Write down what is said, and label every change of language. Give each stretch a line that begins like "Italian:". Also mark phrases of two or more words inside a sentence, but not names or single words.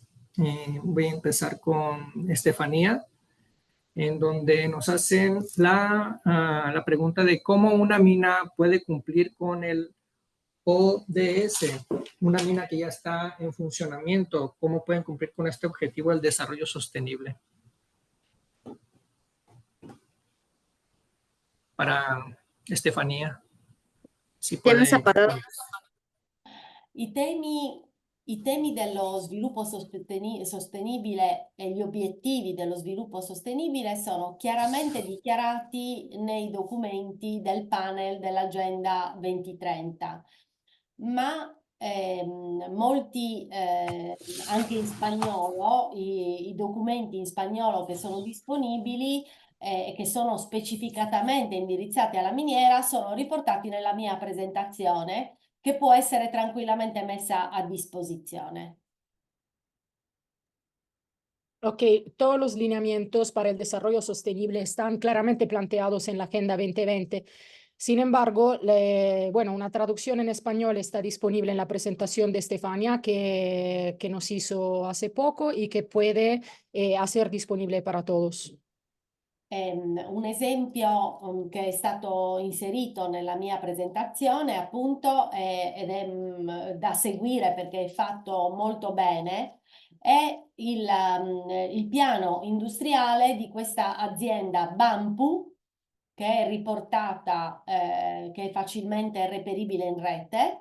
Spanish: Voy a empezar con Estefanía, en donde nos hacen la pregunta de cómo una mina puede cumplir con el ODS, una mina que ya está en funcionamiento, cómo pueden cumplir con este objetivo del desarrollo sostenible. Para Estefanía, si puede.
Italian: I temi dello sviluppo sostenibile e gli obiettivi dello sviluppo sostenibile sono chiaramente dichiarati nei documenti del panel dell'Agenda 2030, ma molti, anche in spagnolo, i documenti in spagnolo che sono disponibili e che sono specificatamente indirizzati alla miniera sono riportati nella mia presentazione, che può essere tranquillamente messa a disposizione.
Spanish: Ok, todos los lineamientos para el desarrollo sostenible están claramente planteados en la Agenda 2020. Sin embargo, bueno, una traducción en español está disponible en la presentación de Estefania que nos hizo hace poco y que puede hacer disponible para todos.
Italian: Un esempio che è stato inserito nella mia presentazione appunto ed è da seguire perché è fatto molto bene, è il piano industriale di questa azienda Banpu, che è riportata, che è facilmente reperibile in rete.